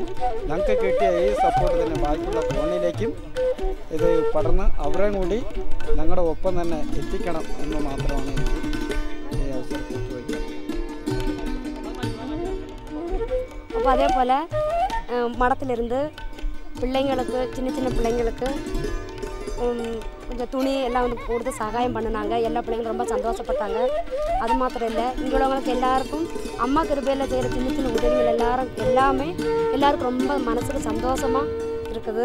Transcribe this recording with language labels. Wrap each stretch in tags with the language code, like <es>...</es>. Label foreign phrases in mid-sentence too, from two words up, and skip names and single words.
<ml>ഞങ്ങൾക്ക് കിട്ടിയ ഈ സപ്പോർട്ട് തന്നെ ബാക്കിയുള്ള കോളനിയിലേക്കും ഇത് പടർന്ന് അവരെയും കൂടി ഞങ്ങളുടെ ഒപ്പം തന്നെ എത്തിക്കണം എന്ന് മാത്രമാണ് എനിക്ക് ഈ അവസരത്തിൽ ചോദിക്കുന്നത്. അപ്പോൾ അതേപോലെ മഠത്തിലിരുന്ന്</ml> <ta>பிள்ளைங்களுக்கு சின்ன சின்ன பிள்ளைங்களுக்கு கொஞ்சம் துணி எல்லாம் வந்து கொடுத்து சகாயம் பண்ணினாங்க. எல்லா பிள்ளைங்களும் ரொம்ப சந்தோஷப்பட்டாங்க. அது மாத்திரம் இல்லை, இங்கே உள்ளவங்களுக்கு எல்லாருக்கும் அம்மா கிருபையில் செய்கிற சின்ன சின்ன உதவிகள் எல்லாருக்கும் ரொம்ப மனசுக்கு சந்தோஷமாக இருக்குது.</ta>